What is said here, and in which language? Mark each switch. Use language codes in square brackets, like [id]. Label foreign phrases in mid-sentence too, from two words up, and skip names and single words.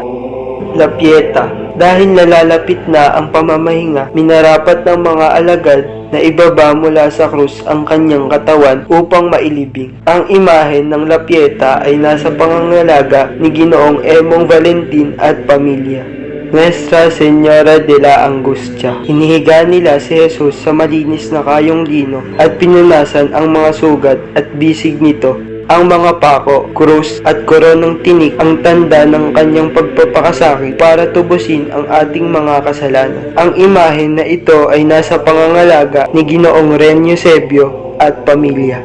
[tl] La Pieta. Dahil nalalapit na ang pamamahinga, minarapat ng mga alagad na ibaba mula sa krus ang kanyang katawan upang mailibing. Ang imahen ng La Pieta ay nasa pangangalaga ni Ginoong Emong Valentin at pamilya. Nuestra Señora de la Angustia. Hinihiga nila si Jesus sa malinis na kayong lino at pinunasan ang mga sugat at bisig nito. Ang mga pako, krus at koronang tinik ang tanda ng kanyang pagpapakasakit para tubusin ang ating mga kasalanan. Ang imahen na ito ay nasa pangangalaga ni Ginoong Ren Eusebio at pamilya.